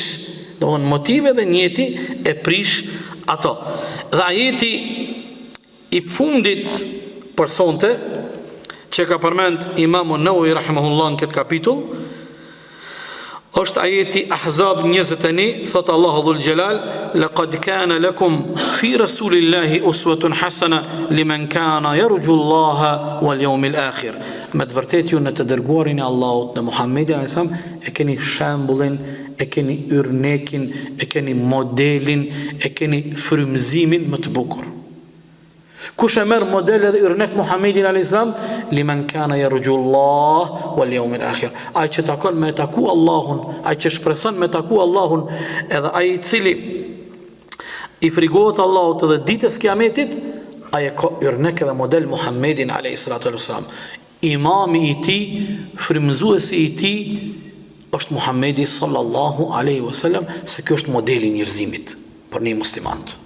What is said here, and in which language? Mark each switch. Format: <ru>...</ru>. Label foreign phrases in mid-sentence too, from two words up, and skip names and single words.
<sq>Do në motive dhe njeti e prish ato. Dhe ajeti i fundit për sonte, që ka përmend Imamu Nawawi rahimahullah në këtë kapitull, është ajeti Ahzab 21, thot Allahu</sq> <ar>ذو الجلال, لقد كان لكم في رسول الله أسوة حسنة لمن كان يرجو الله واليوم الآخر.</ar> <sq>Me të vërtetë ju në të dërguarin e Allahut, në Muhammedin</sq> <ar>عليه السلام,</ar> <sq>e keni shembullin, e keni yrnekin, e keni modelin, e keni frymëzimin më të bukur. Kush e merr model edhe yrnek Muhammedin</sq> <ar>عليه السلام, لمن كان يرجو الله واليوم الآخر.</ar> <sq>Ai që takon me taku Allahun, ai që shpreson me taku Allahun, edhe ai i cili i frigohet Allahut edhe ditës kiametit, ai ka yrnek edhe model Muhammedin alayhis salam. Imami i tij, frymëzuesi i tij është Muhammedi</sq> <ar>صلى الله عليه وسلم,</ar> <sq>se kjo është modeli i njerëzimit për një musliman.</sq>